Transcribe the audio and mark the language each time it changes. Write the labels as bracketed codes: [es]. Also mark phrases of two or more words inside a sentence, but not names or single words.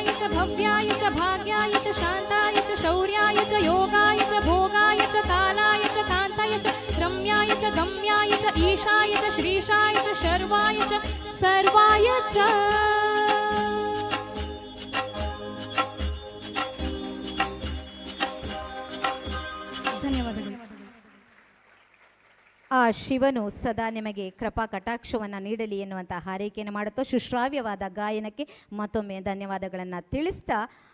[sa] च भव्याय च भाग्याय च शान्ताय च शौर्याय च योगाय च भोगाय च कालाय च कान्ताय च रम्याय च गम्याय च ईशाय च श्रीशाय च शर्वाय च सर्वाय च धन्यवादಗಳು। [kn] ಆ ಶಿವನು ಸದಾ ನಿಮಗೆ ಕೃಪಾ ಕಟಾಕ್ಷವನ್ನು ನೀಡಲಿ ಎನ್ನುವಂಥ ಹಾರೈಕೆಯನ್ನು ಮಾಡುತ್ತಾ ಸುಶ್ರಾವ್ಯವಾದ ಗಾಯನಕ್ಕೆ ಮತ್ತೊಮ್ಮೆ ಧನ್ಯವಾದಗಳನ್ನು ತಿಳಿಸ್ತಾ